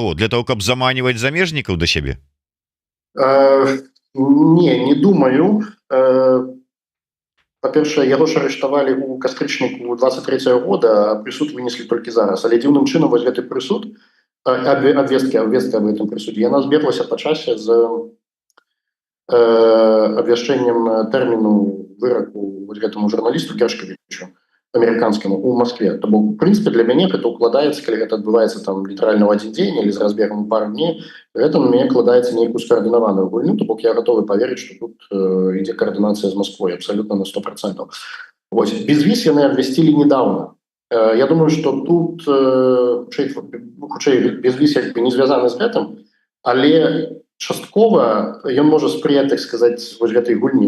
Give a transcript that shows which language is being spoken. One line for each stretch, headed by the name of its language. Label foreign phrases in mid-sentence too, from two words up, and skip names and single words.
Belarusian: Для того, каб заманіваць замежнікаў да сябе? Не думаю. Па-першае, яго ж арыштавалі ў кастрычніку 23-го года, а прысуд вынеслі толькі зараз. Але дзіўным чынам вось гэты прысуд, обвестка
Russian: об этом присуде,
Belarusian: яна збеглася по часе з абвяшчэннем тэрміну выраку вот гэтаму журналісту Гершковичу амерыканскаму
Russian: у Москве.
Belarusian: То бок,
Russian: в принципе,
Belarusian: для мяне гэта укладаецца, калі гэта адбываецца там літаральна ў адзін дзень или з разбегам
Russian: у пару дней,
Belarusian: гэта на мяне кладаецца нейкую скаардынаваную гульню, то бок я готовы поверыць, што тут ідзе координацыя з Москвой абсолютно на 100%. Вось, безвіз яны абвясцілі недавно. Я думаю,
Russian: что тут
Belarusian: хутчэй безвіз як бы не звязаны з гэтым, але часткова ён можа спрыяць, так сказаць, вось гэтай гульні.